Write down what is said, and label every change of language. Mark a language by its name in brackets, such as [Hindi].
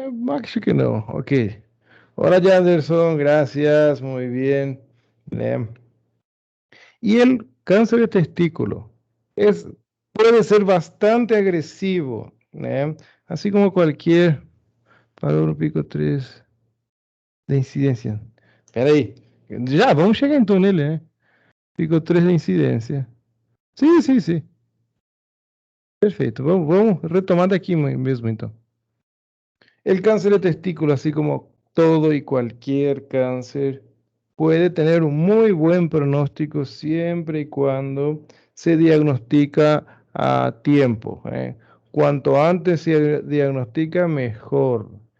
[Portuguese] Acho que [Spanish] no. Ok. Hola, Janderson, gracias, muy bien. Eh, Y el cáncer de testículo es, puede ser bastante agresivo, así como cualquier valor pico 3 de incidencia. [Portuguese] Espera aí, já vamos chegar então nele, né? Pico 3 de incidência. Sim, sim, sim. Perfeito. Vamos retomar daqui mesmo então. [Spanish] El cáncer de testículo, así como todo y cualquier cáncer, puede tener un muy buen pronóstico siempre y cuando se diagnostica a tiempo. Cuanto antes se diagnostica, mejor.